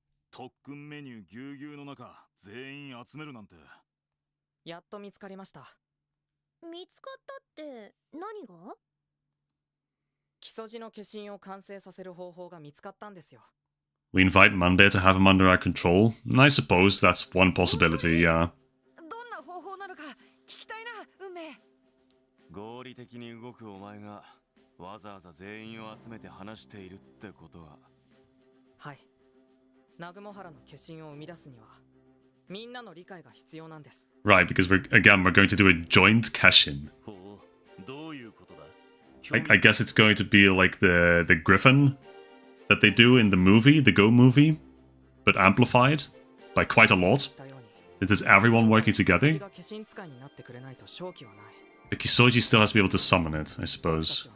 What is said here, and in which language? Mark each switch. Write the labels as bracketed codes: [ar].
[ja] 特訓メニューぎゅうぎゅうの中、全員集めるなんて。やっと見つかりました。見つかったって何が？木曽路の化身を完成させる方法が見つかったんですよ。 [en] We invite Monday to have him under our control. I suppose that's one possibility, yeah. [ja] どんな方法なのか聞きたいな、運命。合理的に動くお前がわざわざ全員を集めて話しているってことは。はい。南雲原の化身を生み出すにはみんなの理解が必要なんです。 [en] Right, because we're going to do a joint KESHIN. [ja] ほう、どういうことだ? [en] I guess it's going to be like the Griffin that they do in the movie, the Go movie, but amplified by quite a lot. It is everyone working together. But Kisoji still has to be able to summon it, I suppose.